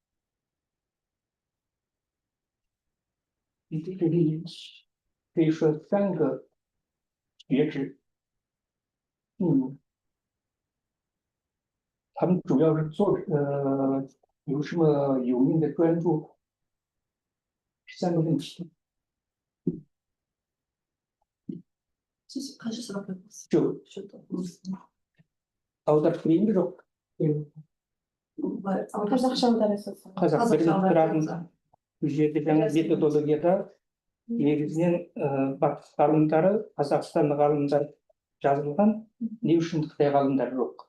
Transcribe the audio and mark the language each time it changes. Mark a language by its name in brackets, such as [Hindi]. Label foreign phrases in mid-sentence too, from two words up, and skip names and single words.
[Chinese] 你这里可以说3个学者，他们主要是有什么有名的专著？3个问题。 [Kazakh] Аударып берейін бе жоқ? Қазақ тұратын бұл жерде жаңа методологияда негізінен батыс ғалымдары, Қазақстан ғалымдары жазылған, не үшін Қытай ғалымдары жоқ?